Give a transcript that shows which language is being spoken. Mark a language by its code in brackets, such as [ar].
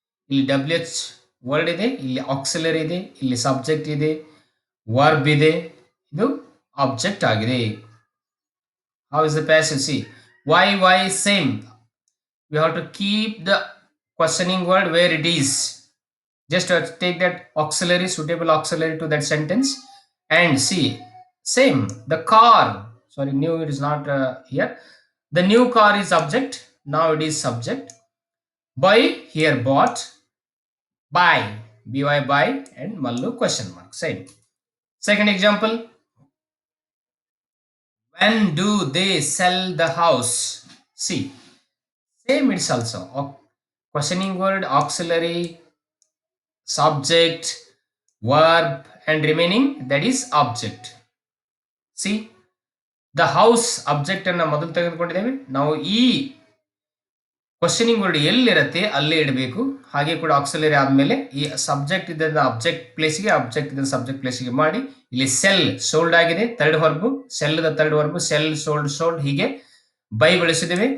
[kn] ಇಲ್ಲಿ WH word ಇದೆ, ಇಲ್ಲಿ ಆಕ್ಸಿಲರಿ ಇದೆ, ಇಲ್ಲಿ ಸಬ್ಜೆಕ್ಟ್ ಇದೆ, ವರ್ಬ್ ಇದೆ, ಇದು ಆಬ್ಜೆಕ್ಟ್ ಆಗಿದೆ. [en] How is the passive? See, why same. We have to keep the questioning word where it is. Just take that auxiliary, suitable auxiliary to that sentence, and see, same. The car, sorry, new, it is not here. The new car is object, now it is subject. Buy, here bought, buy, by, and Mallu question mark, same. Second example, when do they sell the house? See, same, it's also questioning word, auxiliary, subject, verb, and remaining, that is object. See, the house object [kn] ಅನ್ನ ಮೊದಲು ತೆಗೆದುಕೊಂಡಿದ್ದೇವೆ. ನಾವು ಈ questioning word ಎಲ್ಲಿರುತ್ತೆ ಅಲ್ಲೇ ಇಡಬೇಕು. ಹಾಗೆ ಕೂಡ ಆಕ್ಸಿಲರಿ ಆದ್ಮೇಲೆ ಈ ಸಬ್ಜೆಕ್ಟ್ ಇದನ್ನ ಅಬ್ಜೆಕ್ಟ್ ಪ್ಲೇಸ್ಗೆ, ಅಬ್ಜೆಕ್ಟ್ ಇದನ್ನ ಸಬ್ಜೆಕ್ಟ್ ಪ್ಲೇಸ್ಗೆ ಮಾಡಿ ಇಲ್ಲಿ ಸೆಲ್ ಸೋಲ್ಡ್ ಆಗಿದೆ, third verb, sell the third verb, cell sold sold, ಹೀಗೆ ಬೈ ಬಳಸಿದ್ದೇವೆ.